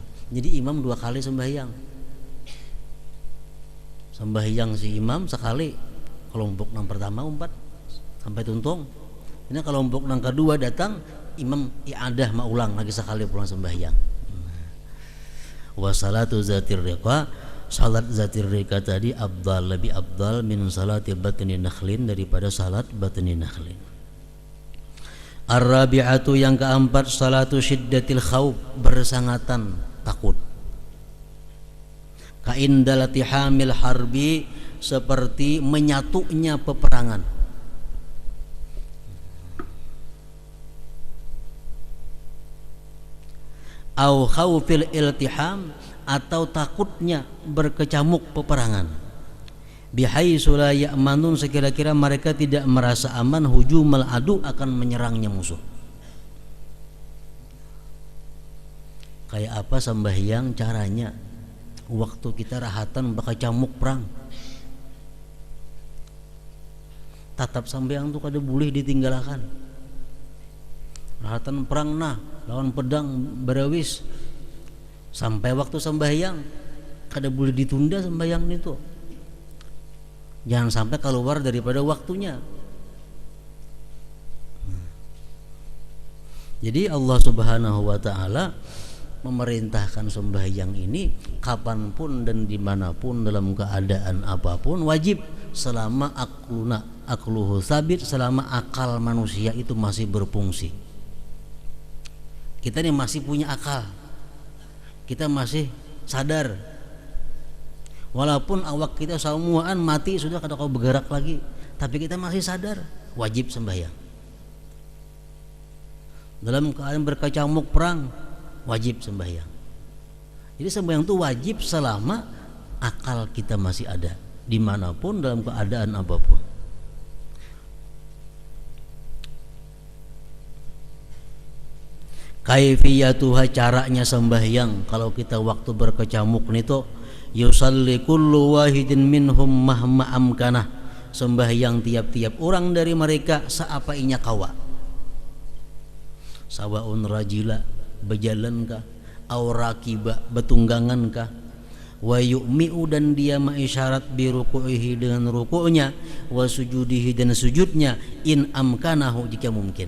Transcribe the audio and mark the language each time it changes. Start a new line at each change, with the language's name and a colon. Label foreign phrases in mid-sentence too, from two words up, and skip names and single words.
Banjar: Jadi imam 2 kali sembahyang si imam sekali, kelompok yang pertama umpat sampai tuntung, ini kelompok yang kedua datang, imam i'adah maulang lagi sekali pulang sembahyang.
Arabic: وصلاة ذات الرقاع,
Banjar: salat zatir riqa tadi afdal, lebih afdal
Arabic: من صلاة بطن نخل,
Banjar: daripada salat batni nakhlin.
Arabic: Ar-rabi'atu,
Banjar: yang keempat,
Arabic: صلاة شدة الخوف,
Banjar: bersangatan takut.
Arabic: كعند التحام الحرب,
Banjar: seperti menyatunya peperangan.
Arabic: أو خوف الالتحام,
Banjar: atau takutnya berkecamuk peperangan.
Arabic: بحيث لا يأمنون,
Banjar: sekira-kira mereka tidak merasa aman,
Arabic: هجوم العدو,
Banjar: akan menyerangnya musuh. Kayak apa sembahyang caranya? Waktu kita rahatan berkecamuk perang, tatap sembahyang tuh kada boleh ditinggalkan. Rahatan perang nah lawan pedang berawis, sampai waktu sembahyang kada boleh ditunda sembahyang itu. Jangan sampai keluar daripada waktunya. Jadi Allah
Arabic: سبحانه وتعالى
Banjar: memerintahkan sembahyang ini kapanpun dan dimanapun, dalam keadaan apapun, wajib, selama
Arabic: عقله ثابت,
Banjar: selama akal manusia itu masih berfungsi. Kita ini masih punya akal, kita masih sadar, walaupun awak kita semuaan mati sudah, kada kau bergerak lagi, tapi kita masih sadar, wajib sembahyang. Dalam keadaan berkecamuk perang, wajib sembahyang. Jadi sembahyang itu wajib selama akal kita masih ada, dimanapun dalam keadaan apapun. Kaifiyatuha, caranya sembahyang kalau kita waktu berkecamuk nito,
Arabic: يصلي كل واحد منهم مهما أمكنه,
Banjar: sembahyang tiap-tiap orang dari mereka seapainya kawa,
Arabic: سواء راجلا,
Banjar: berjalan kah,
Arabic: أو راكبا,
Banjar: betunggangan kah,
Arabic: ويومئ,
Banjar: dan dia mengisyarat
Arabic: بركوعه,
Banjar: dengan ruku'nya,
Arabic: وسجوده,
Banjar: dan sujudnya,
Arabic: إن أمكنه,
Banjar: jika mungkin.